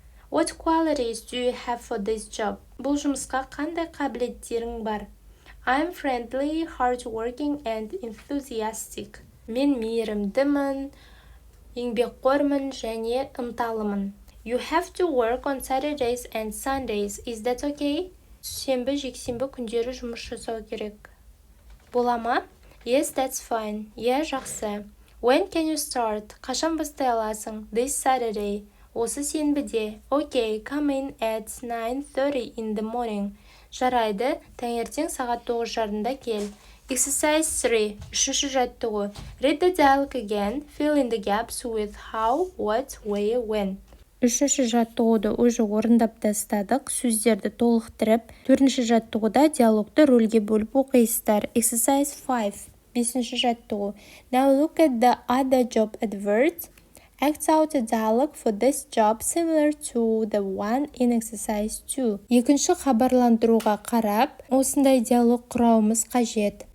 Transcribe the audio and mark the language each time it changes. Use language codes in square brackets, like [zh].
[en] What qualities do you have for this job? [kk] Бұл жұмысқа қандай қабілеттерің бар? [en] I'm friendly, hardworking and enthusiastic. [kk] Мен мейірімдімін, еңбекқормын және ынталымын. [en] You have to work on Saturdays and Sundays. Is that okay? [kk] Сенбі, жексенбі күндері жұмыс жасау керек. Бола ма? [en] Yes, that's fine. [kk] Жақсы. [en] When can you start? [kk] Қашан бастай аласың? [en] This Saturday. [kk] Осы сенбіде. [en] Okay, come in at 9:30 in the morning. [kk] Жарайды, таңертең сағат 9:30-да кел. [en] Exercise 3. [kk] Үшінші жаттығу. [en] Read the dialogue again. Fill in the gaps with how, what, where, when. [kk] Үшінші жаттығуды уже орындап тастадық, сөздерді толықтырып. Төртінші жаттығуда диалогты рөлге бөліп оқисыздар. [en] Exercise 5. [kk] Бесінші жаттығу. [en] Now look at the other job adverts. Act out a dialogue for this job similar to the one in exercise 2. [kk] Екінші хабарландыруға қарап, осындай диалог құрауымыз қажет.